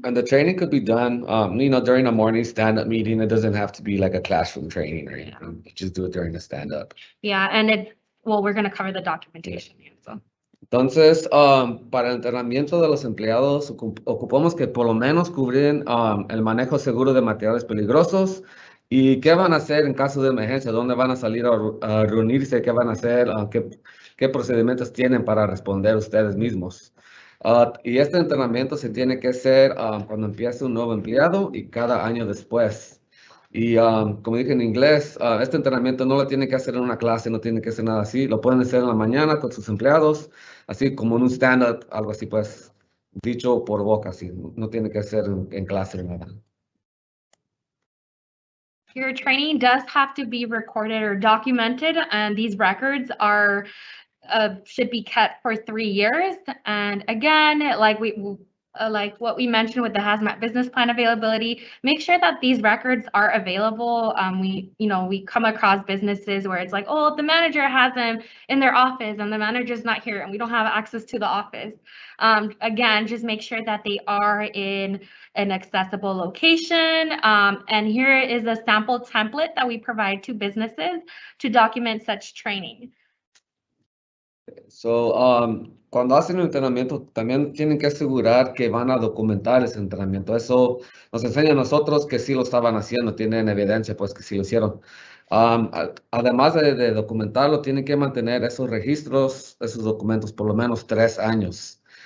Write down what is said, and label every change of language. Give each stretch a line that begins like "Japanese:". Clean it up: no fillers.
English: And the training could be done, during a morning stand-up meeting. It doesn't have to be like a classroom training or anything. You just do it during the stand-up. Yeah, and we're going to cover the documentation. So.
Spanish: Entonces, para el entrenamiento de los empleados, ocupamos que por lo menos cubren el manejo seguro de materiales peligrosos y qué van a hacer en caso de emergencia, dónde van a salir a reunirse, qué van a hacer, qué procedimientos tienen para responder ustedes mismos. Y este entrenamiento se tiene que hacer cuando empiece un nuevo empleado y cada año después. Y como dije en inglés, este entrenamiento no lo tienen que hacer en una clase, no tienen que hacer nada así. Lo pueden hacer en la mañana con sus empleados, así como en un stand-up, algo así pues, dicho por boca, así. No tiene que ser en clase ni nada.
English: Your training does have to be recorded or documented, and these records are should be kept for 3 years. And again, like what we mentioned with the Hazmat business plan availability, make sure that these records are available. We come across businesses where it's like, oh, the manager has them in their office and the manager's not here and we don't have access to the office. Again, just make sure that they are in an accessible location. And here is a sample template that we provide to businesses to document such training.
Spanish: So, cuando hacen el entrenamiento, también tienen que asegurar que van a documentar ese entrenamiento. Eso nos enseña a nosotros que sí lo estaban haciendo, tienen evidencia, pues que sí lo hicieron. Además de documentarlo, tienen que mantener esos registros, esos documentos, por lo menos 3 años.